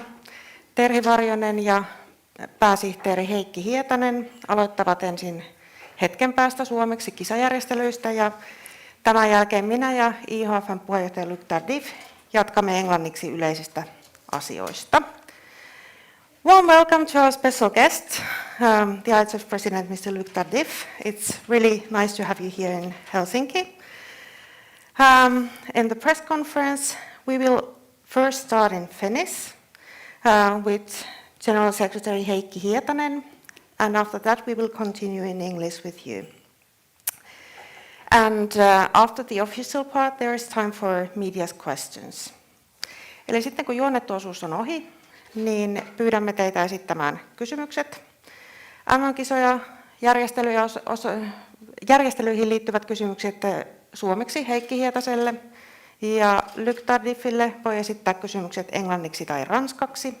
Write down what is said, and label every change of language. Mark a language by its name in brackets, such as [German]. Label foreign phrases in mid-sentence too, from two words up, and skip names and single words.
[Finnish] Terhi Varjonen ja pääsihteeri Heikki Hietanen aloittavat ensin hetken päästä suomeksi kisajärjestelyistä ja tämän jälkeen minä ja IIHF:n puheenjohtaja Luc Tardif jatkamme englanniksi yleisistä asioista. [English] Warm welcome to our special guest, the IIHF President, Mr. Luc Tardif. It's really nice to have you here in Helsinki. In the press conference, we will first start in Finnish with General Secretary Heikki Hietanen, and after that we will continue in English with you. And after the official part, there is time for media's questions. [Finnish] Eli sitten kun juonnettu osuus on ohi, niin pyydämme teitä esittämään kysymykset. MM-kisoja, järjestelyihin liittyvät kysymykset suomeksi Heikki Hietaselle ja Luc Tardifille voi esittää kysymykset englanniksi tai ranskaksi.